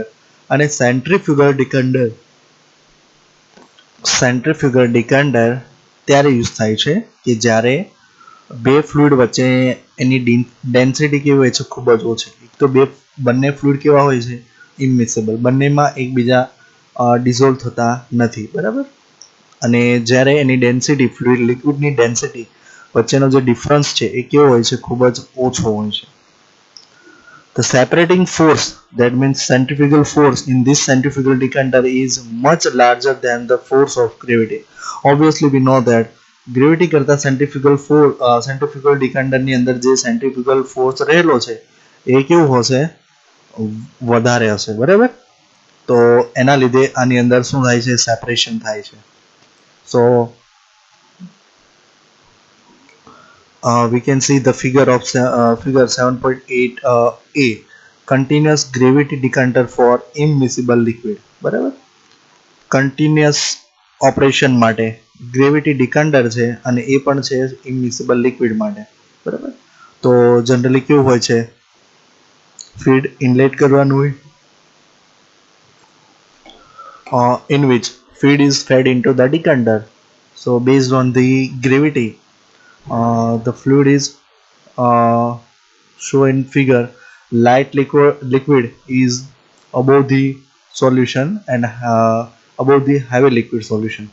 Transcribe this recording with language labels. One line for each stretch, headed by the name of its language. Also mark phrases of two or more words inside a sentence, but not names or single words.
Gujarati: અને
English: centrifugal decanter
Gujarati: ત્યારે યુઝ થાય છે કે જ્યારે બે ફ્લુઇડ વચ્ચે એની ડેન્સિટી કેવી હોય છે? ખૂબ જ ઓછી. એક તો બંને ફ્લુઇડ કેવા હોય છે? ઇમિસિબલ, બંનેમાં એકબીજા ડિઝોલ્વ થતા નથી બરાબર. અને જ્યારે એની ડેન્સિટી,
English: fluid liquid density
Gujarati: વચ્ચેનો જે ડિફરન્સ છે એ કેવો હોય છે? ખૂબ જ ઓછો હોય છે.
English: The separating force, that means centrifugal force, in this centrifugal decanter is much larger than the force of gravity. Obviously we know that gravity
Gujarati: કરતા
English: centrifugal decanter
Gujarati: ની અંદર જે
English: centrifugal force
Gujarati: રહેલો છે એ કેવું હશે? વધારે હશે બરાબર. તો એના લીધે આની અંદર શું થાય છે? સેપરેશન થાય છે.
English: So we can see the figure of figure 7.8a, continuous gravity decanter for immiscible liquid બરાબર.
Gujarati: continuous ઓપરેશન માટે
English: gravity decanter
Gujarati: છે અને એ પણ છે
English: immiscible liquid
Gujarati: માટે, બરાબર. તો જનરલી કેવું હોય છે,
English: feed inlet
Gujarati: કરવાનું હોય,
English: in which feed is fed into the decanter. So based on the gravity, the fluid is shown in figure. Light liquid is above the solution and above the heavy liquid solution.